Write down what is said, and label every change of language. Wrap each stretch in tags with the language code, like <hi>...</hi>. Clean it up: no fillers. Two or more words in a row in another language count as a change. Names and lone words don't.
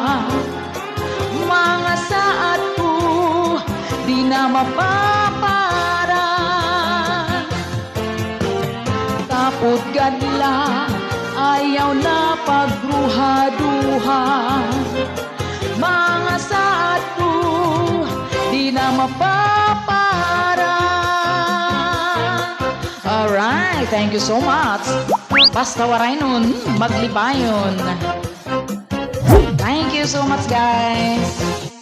<war>Mga saat ko, di na mapapara. Tapod kadla, ayaw na pagruha-duha. Mga saat ko, di na mapapara.</war> <en>Alright, thank you so much.</en> <war>Basta waray nun, maglipayon.</war> <en>Thank you so much guys.</en>